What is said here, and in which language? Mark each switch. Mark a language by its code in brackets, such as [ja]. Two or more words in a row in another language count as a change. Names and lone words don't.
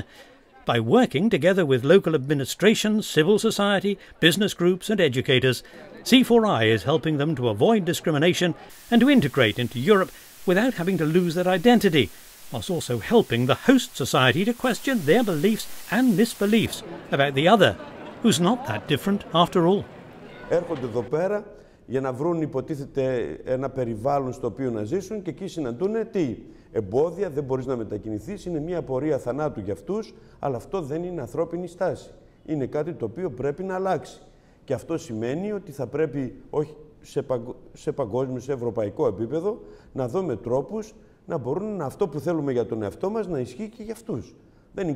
[en] By working together with local administrations, civil society, business groups and educators, C4i is helping them to avoid discrimination and to integrate into Europe without having to lose their identity, whilst also helping the host society to question their beliefs and misbeliefs about the other, who's not that different after all. [el] Έρχονται εδώ πέρα για να βρουν υποτίθεται ένα περιβάλλον στο οποίο να ζήσουν και εκεί συναντούν τι εμπόδια, δεν μπορείς να μετακινηθείς, είναι μια πορεία θανάτου για αυτούς, αλλά αυτό δεν είναι ανθρώπινη στάση. Είναι κάτι το οποίο πρέπει να αλλάξει. Και αυτό σημαίνει ότι θα πρέπει, όχι σε παγκόσμιο, σε ευρωπαϊκό επίπεδο, να δούμε τρόπους να μπορούν αυτό που θέλουμε για τον εαυτό μας να ισχύει και για αυτούς.